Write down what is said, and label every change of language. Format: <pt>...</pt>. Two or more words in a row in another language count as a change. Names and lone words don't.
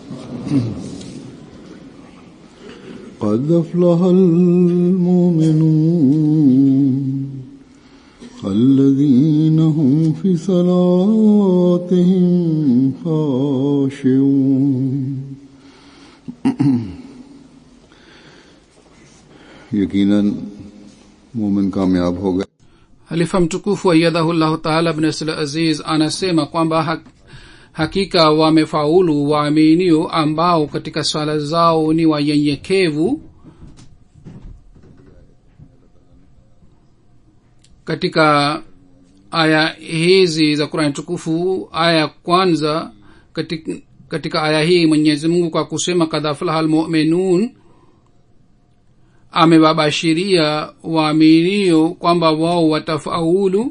<ar>قد أفلح المؤمنون الذين هم في صلاتهم خاشعون.</ar> <ur>یقیناً مومن کامیاب ہو گئے.</ur> <sw>Halifa mtukufu</sw> <ar>أيده الله تعالى</ar> <sw>ibn Aziz anasema kwamba hakika wamefaulu waaminio ambao katika swala zao ni wanyenyekevu. Katika aya hizi za Qur'an tukufu, aya kwanza katika aya hii Mwenyezi Mungu kwa kusema</sw> <ar>قد أفلح المؤمنون</ar> <sw>amewabashiria waaminio kwamba wao watafaulu.</sw>